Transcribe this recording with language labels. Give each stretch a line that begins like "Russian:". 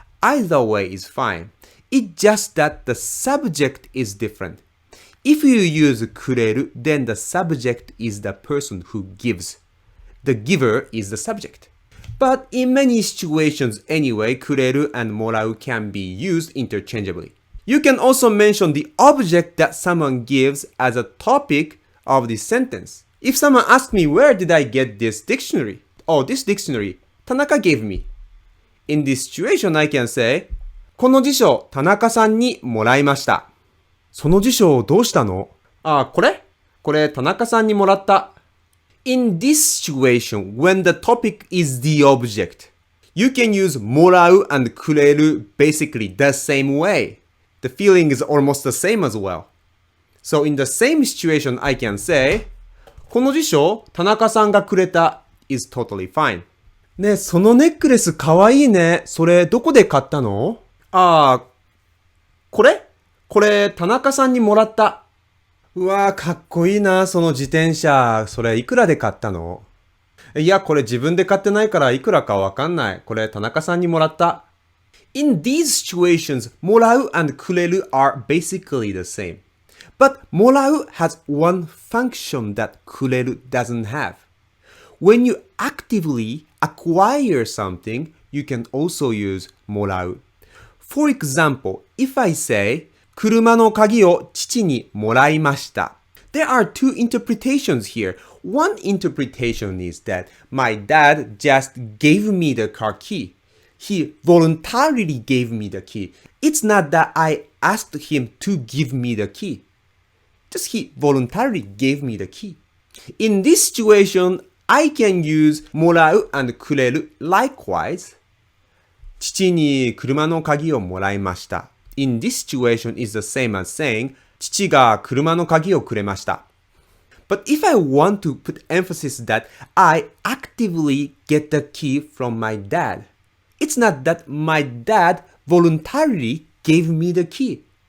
English: Either way is fine. It's just that the subject is different. If you use くれる, then the subject is the person who gives. The giver is the subject. But in many situations anyway, くれる and もらう can be used interchangeably. You can also mention the object that someone gives as a topic of the sentence.If someone asks me, where did I get this dictionary? Oh, this dictionary, Tanaka gave me. In this situation, I can say,
Japanese: この辞書、田中さんにもらいました。その辞書どうしたの？これ、田中さんにもらった。
English: In this situation, when the topic is the object, you can use もらう and くれる basically the same way. The feeling is almost the same as well. So in the same situation, I can say,
Japanese: この辞書、田中さんがくれた
English: is totally fine.
Japanese: ねえ、そのネックレスかわいいね。それどこで買ったの？これ、田中さんにもらった。うわー、かっこいいな、その自転車。それいくらで買ったの？いや、これ自分で買ってないからいくらかわかんない。これ田中さんにもらった。
English: In these situations, もらう and くれる are basically the same. But もらう has one function that くれる doesn't have. When you actively acquire something, you can also use もらう. For example, if I say,
Japanese: 車の鍵を父にもらいました。
English: There are two interpretations here. One interpretation is that my dad just gave me the car key. He voluntarily gave me the key. It's not that I asked him to give me the key. Just he voluntarily gave me the key. In this situation, I can use もらう and くれる likewise.
Japanese: 父に車の鍵をもらいました。
English: In this situation is the same as saying
Japanese: 父が車の鍵をくれました。
English: But if I want to put emphasis that I actively get the key from my dad, it's not that my dad voluntarily gave me the key.